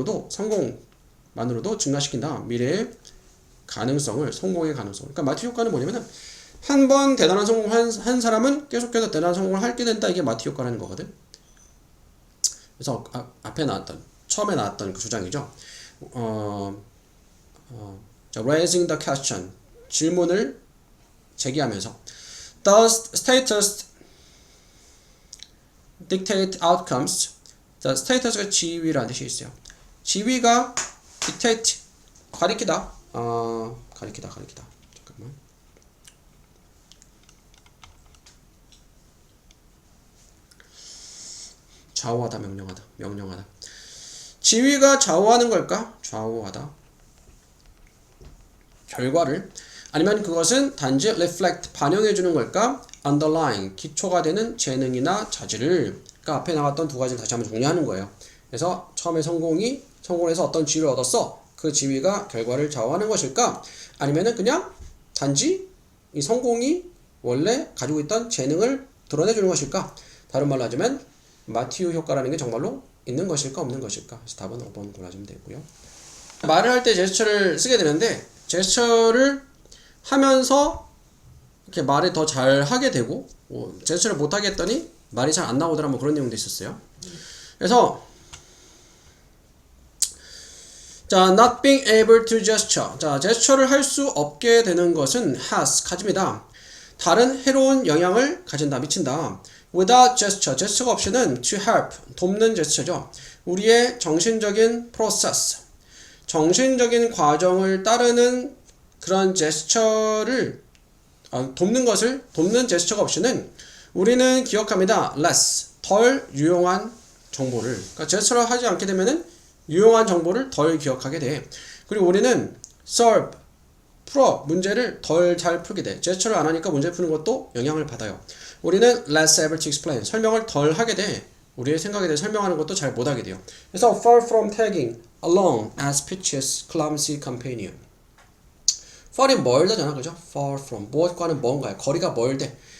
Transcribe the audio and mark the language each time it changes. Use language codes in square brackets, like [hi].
[ko] 성공만으로도 증가시킨다. 미래의 가능성을, 성공의 가능성을. 그러니까 마티 효과는 뭐냐면은 한 번 대단한 성공을 한 사람은 계속해서 대단한 성공을 하게 된다. 이게 마티 효과라는 거거든. 그래서 처음에 나왔던 그 주장이죠. [en] Raising the question, [ko] 질문을 제기하면서 [en] Does status dictate outcomes? [ko] The status가 지위라는 뜻이 있어요. 지위가 dictate, 가리키다. 가리키다. 잠깐만. 좌우하다, 명령하다. 지위가 좌우하는 걸까? 좌우하다. 결과를. 아니면 그것은 단지 reflect, 반영해주는 걸까? underline, 기초가 되는 재능이나 자질을. 그러니까 앞에 나왔던 두 가지를 다시 한번 정리하는 거예요. 그래서 처음에 성공해서 어떤 지위를 얻었어. 그 지위가 결과를 좌우하는 것일까? 아니면은 그냥 단지 이 성공이 원래 가지고 있던 재능을 드러내주는 것일까? 다른 말로 하자면 마티우 효과라는 게 정말로 있는 것일까 없는 것일까? 그래서 답은 5번 골라주면 되고요. 말을 할 때 제스처를 쓰게 되는데 제스처를 하면서 이렇게 말을 더 잘 하게 되고 제스처를 못 하게 했더니 말이 잘 안 나오더라 뭐 그런 내용도 있었어요. 그래서 자, [en] not being able to gesture. [ko] 자, 제스처를 할 수 없게 되는 것은 가집니다. 다른 해로운 영향을 가진다, 미친다. [en] Without gesture, [ko] 제스처가 없이는 [en] to help, [ko] 돕는 제스처죠. 우리의 정신적인 process, 정신적인 과정을 따르는 그런 제스처를 돕는 제스처가 없이는 우리는 기억합니다. less, 덜 유용한 정보를. 그러니까 제스처를 하지 않게 되면은 유용한 정보를 덜 기억하게 돼. 그리고 우리는 solve, 문제를 덜 잘 풀게 돼. 제스처를 안 하니까 문제 푸는 것도 영향을 받아요. 우리는 [en] less able to explain, [ko] 설명을 덜 하게 돼. 우리의 생각에 대해 설명하는 것도 잘 못하게 돼요. 그래서 [en] far from tagging along as Peach's clumsy companion. [ko] far이 멀다잖아, 그죠? [en] far from, [ko] 무엇과는 뭔가요? 거리가 멀대.